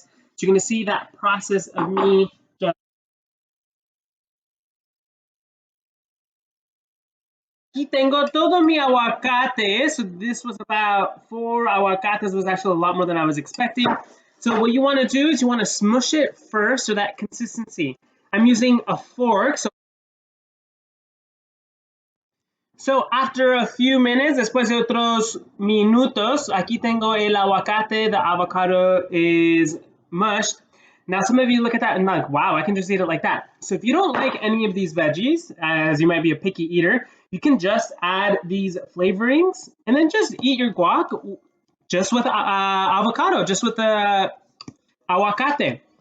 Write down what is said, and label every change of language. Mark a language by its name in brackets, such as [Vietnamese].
[English] So you're going to see that process of me just [Spanish] Aquí tengo todo mi aguacate. [English] So this was about 4 aguacates. It was actually a lot more than I was expecting. So what you want to do is you want to smush it first for that consistency. I'm using a fork. So after a few minutes, [Spanish] después de otros minutos, aquí tengo el aguacate. [English] The avocado is mushed. Now, some of you look at that and like, wow, I can just eat it like that. So if you don't like any of these veggies, as you might be a picky eater, you can just add these flavorings and then just eat your guac just with avocado, just with the aguacate.